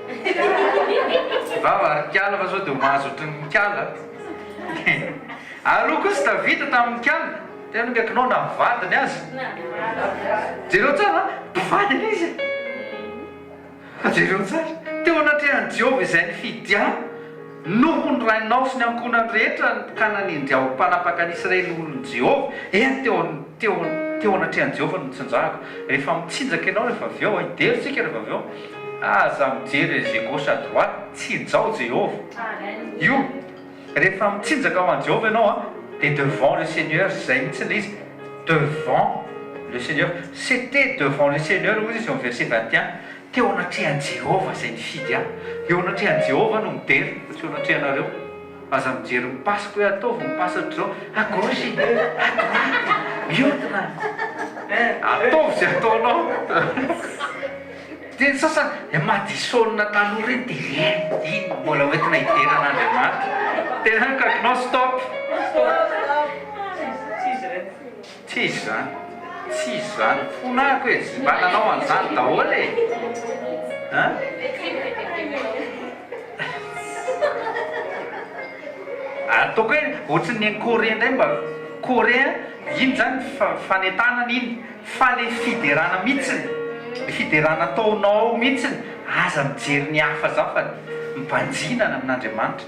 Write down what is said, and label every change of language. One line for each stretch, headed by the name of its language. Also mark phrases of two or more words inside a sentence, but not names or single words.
Malagasy: vava arikala fa sao dia mahazo ohatry ny Mikala ary kosa Davida tamin'ny Mikala tena kaikinao navadiny azy jereo tsara mpivadiny izy jereo tsara teo anatrehan'i Jehovah izay nifidy ahy noho ny rainao sy ny ankonany rehetra ka nanindry aho mpanapaka ny Israely olon'i Jehovah teo anatrehan'i Jehovah no nitsinjahako rehefa mitsinjaka ianao rehefa avy eo hidery tsika rehefa avy eo aza mijery ze
French: gauche à droite
Malagasy: tsinjao Jehovah io rehefa mitsinjaka ao an Jehovah ianao
French: et devant le Seigneur, devant le Seigneur, c'était devant le Seigneur, vous dites au verset 21,
Malagasy: teo anatrehan'i Jehovah izay nifidy ahy, eo anatrehan'i Jehovah no midery, tsy eo anatrehanareo, aza mijery mipasika hoe ataovy mipasatra zao,
French: à gauche, à droite,
Malagasy: mihodina, ataovy izay ataonao. Dia ny sasany madisolona taloha reny dia ino mbola hoentina hideran'Andriamanitra. Tena kaikinao stop. Tsisy zany fonako e mba nanao an'izany daholo e ataoko hoe ohatry ny Coréen indray mba Coréen iny zany fanentanana iny fa le fiderana mihitsiny le fiderana ataonao mihitsiny aza mijery ny hafa zao fa mimpanjinana amin'Andriamanitra.